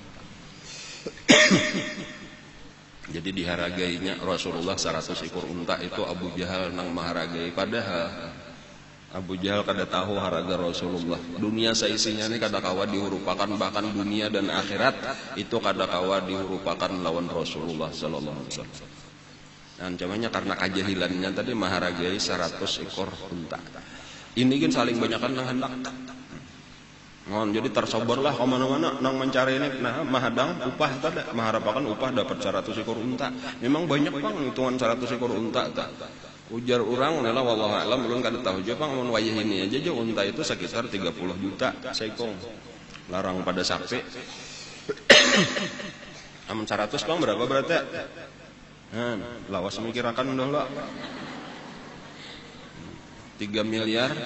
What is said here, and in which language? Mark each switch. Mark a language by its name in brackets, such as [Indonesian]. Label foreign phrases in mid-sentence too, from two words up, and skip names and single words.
[Banjar] Jadi diharagainya Rasulullah 100 ekor unta itu Abu Jahal nang maharagai. Padahal Abu Jahal kada tahu harga Rasulullah. Dunia seisinya ini kada kawa dihurupakan, bahkan dunia dan akhirat itu kada kawa dihurupakan lawan Rasulullah [Arabic] sallallahu alaihi wasallam. [Banjar] Ancamannya karena kejahilannya tadi maharagai 100 ekor unta. Ini kan saling banyakan nang hendak. Jadi tersoborlah ke mana-mana nang mencari ini, nah mahadang upah tadi, mengharapkan upah dapat 100 ekor unta. Memang banyak bang hitungan 100 ekor unta tak. Ujar orang adalah [Arabic] wallahu a'lam [Banjar] belum kada tahu juga bang mun wayah ini aja unta itu sekitar 30 juta seikong. Larang pada sapi. Amun 100 bang berapa berarti? Lawas mikirakan dulu. 3 miliar.